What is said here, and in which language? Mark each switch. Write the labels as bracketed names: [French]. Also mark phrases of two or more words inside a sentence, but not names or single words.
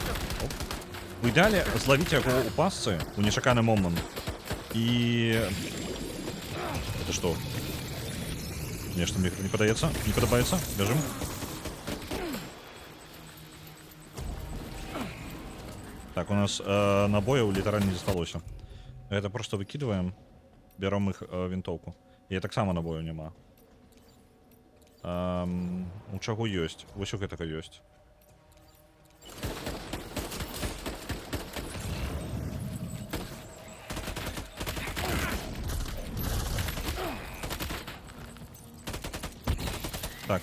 [Belarusian] У ідэале злавіць яго ў пасцы у нечаканы момант. І... Это што? Нешта мне не падаецца? Не падабаецца? Бяжым. Так, у нас набояў літаральна не засталося. [Russian] Это просто выкидываем, берем их винтовку. [Belarusian] И таксама набою няма. У чаго ёсць? Вось у гэтага ёсць. Так.